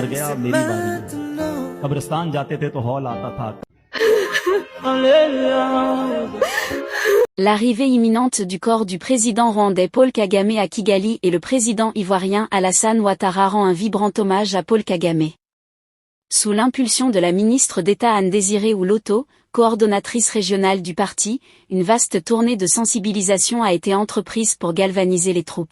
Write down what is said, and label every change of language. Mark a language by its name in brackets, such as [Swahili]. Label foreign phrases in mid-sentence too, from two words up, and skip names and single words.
[Hindi] अब मेरी बारी है। कब्रिस्तान जाते थे तो हौल आता था। [French] L'arrivée imminente du corps du président rwandais Paul Kagame à Kigali et le président ivoirien Alassane Ouattara rend un vibrant hommage à Paul Kagame. Sous l'impulsion de la ministre d'État Anne-Désirée Ouloto, coordonnatrice régionale du parti, une vaste tournée de sensibilisation a été entreprise pour galvaniser les troupes.